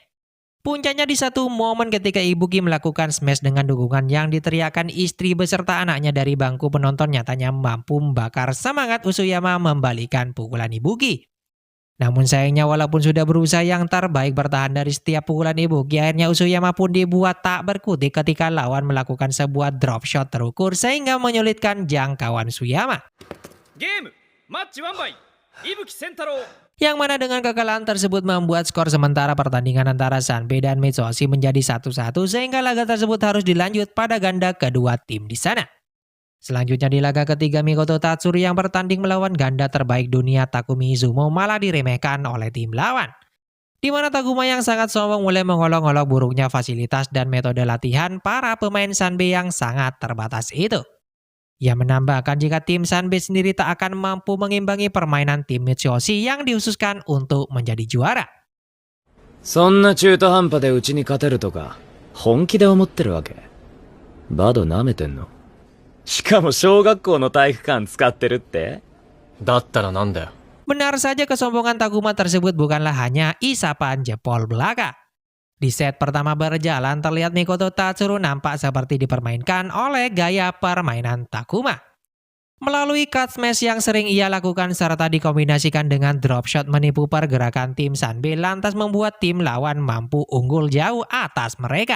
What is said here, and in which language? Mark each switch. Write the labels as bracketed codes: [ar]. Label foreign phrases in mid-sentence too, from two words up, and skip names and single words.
[id] Puncaknya di satu momen ketika Ibuki melakukan smash dengan dukungan yang diteriakan istri beserta anaknya dari bangku penonton nyatanya mampu membakar semangat Usuyama membalikan pukulan Ibuki. Namun sayangnya walaupun sudah berusaha yang terbaik bertahan dari setiap pukulan Ibuki, akhirnya Usuyama pun dibuat tak berkutik ketika lawan melakukan sebuah [en] drop shot [id] terukur sehingga menyulitkan jangkauan Usuyama. [en] Game match 1 by Ibuki Sentaro. [id] Yang mana dengan kekalahan tersebut membuat skor sementara pertandingan antara Sanbe dan Mitsuoshi menjadi 1-1 sehingga laga tersebut harus dilanjut pada ganda kedua tim di sana. Selanjutnya di laga ketiga Mikoto Tatsuru yang bertanding melawan ganda terbaik dunia Takumi Izumo malah diremehkan oleh tim lawan. Di mana Takuma yang sangat sombong mulai mengolok-olok buruknya fasilitas dan metode latihan para pemain Sanbe yang sangat terbatas itu. Ia menambahkan jika tim Sanbe sendiri tak akan mampu mengimbangi permainan tim Mitsuyoshi yang dihususkan untuk menjadi juara. [ja] そんな中途半端でうちに勝てるとか本気で思ってるわけ？バド舐めてんの？しかも小学校の体育館使ってるって？だったらなんだよ。 [id] Benar saja kesombongan Takuma tersebut bukanlah hanya isapan jempol belaka. Di set pertama berjalan terlihat Mikoto Tatsuru nampak seperti dipermainkan oleh gaya permainan Takuma. Melalui [en] cut smash [id] yang sering ia lakukan serta dikombinasikan dengan [en] drop shot [id] menipu pergerakan tim Sanbe lantas membuat tim lawan mampu unggul jauh atas mereka.